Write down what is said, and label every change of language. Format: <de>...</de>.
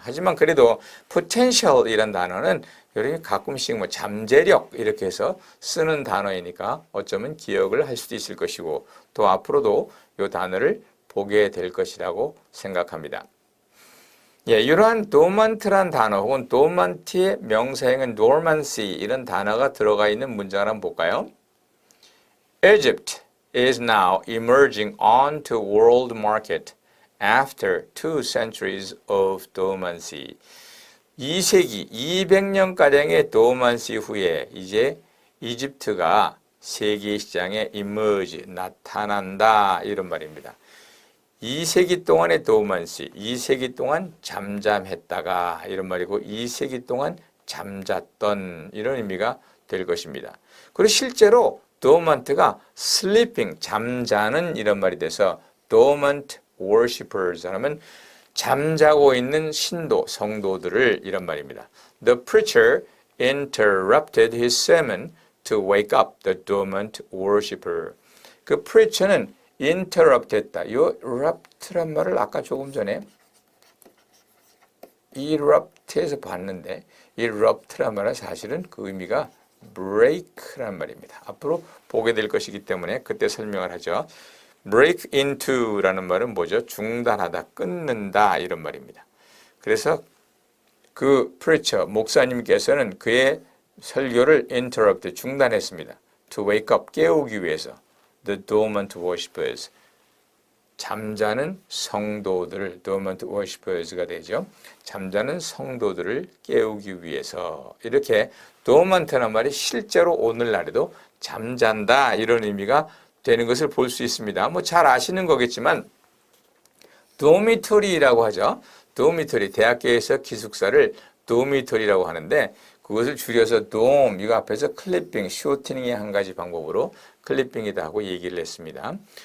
<ko>하지만 그래도 potential이란 단어는 여러분이 가끔씩 뭐 잠재력 이렇게 해서 쓰는 단어이니까 어쩌면 기억을 할 수도 있을 것이고 또 앞으로도 이 단어를 보게 될 것이라고 생각합니다. 예, 이러한 dormant란 단어 혹은 dormant의 명사형은 dormancy 이런 단어가 들어가 있는 문장을 한번 볼까요? Egypt</ko> <en>is now emerging onto world market after 2 centuries of dormancy.</en> <ko>2세기, 200년가량의 도만시 후에 이제 이집트가 세계 시장에 emerge, 나타난다 이런 말입니다. 2세기 동안의 도만시, 2세기 동안 잠잠했다가 이런 말이고 2세기 동안 잠잤던 이런 의미가 될 것입니다. 그리고 실제로 dormant가 sleeping, 잠자는 이런 말이 돼서</ko> <en>dormant worshippers</en> <ko>하면 잠자고 있는 신도, 성도들을 이런 말입니다.</ko> <en>The preacher interrupted his sermon to wake up the dormant worshipper.</en> <ko>그 preacher는 interrupt 했다. 이 erupt란 말을 아까 조금 전에 erupt에서 봤는데 erupt란 말은 사실은 그 의미가 break란 말입니다. 앞으로 보게 될 것이기 때문에 그때 설명을 하죠. break into라는 말은 뭐죠? 중단하다, 끊는다 이런 말입니다. 그래서 그 preacher, 목사님께서는 그의 설교를 interrupt, 중단했습니다.</ko> <en>to wake up,</en> <ko>깨우기 위해서</ko> <en>the dormant worshippers,</en> <ko>잠자는 성도들을 dormant worshippers가 되죠. 잠자는 성도들을 깨우기 위해서 이렇게 dormant라는 말이 실제로 오늘날에도 잠잔다 이런 의미가 되는 것을 볼 수 있습니다. 뭐 잘 아시는 거겠지만 도미토리라고 하죠. 도미토리, 대학교에서 기숙사를 도미토리라고 하는데 그것을 줄여서 돔, 이거 앞에서 클리핑, 쇼트닝의 한 가지 방법으로 클리핑이다 하고 얘기를 했습니다.</ko>